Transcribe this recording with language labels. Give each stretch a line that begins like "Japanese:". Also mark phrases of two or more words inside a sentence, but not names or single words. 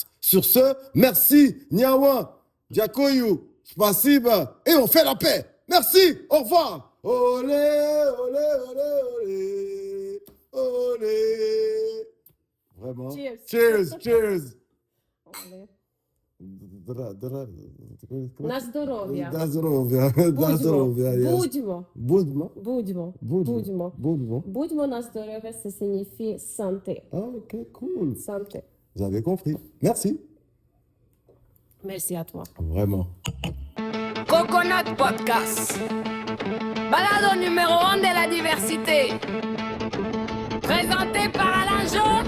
French: Sur ce, merci, Nyawa, Diakoyou, Spasiba, et on fait la paix. Merci, au revoir. Olé, olé, olé, olé, olé. Vraiment.
English: Cheers. Cheers, cheers. Olé.
Ukrainian: На здоров'я. На здоров'я. На здоров'я. Будьмо. Будьмо. Будьмо. Будьмо. Будьмо. Будьмо на здоров'я,
French: ça signifie santé. Ah, ok, cool. Santé. Vous avez compris. Merci. Merci à toi. Vraiment. Coconut Podcast. Balado numéro 1 de la diversité. Présenté par Alain Jo.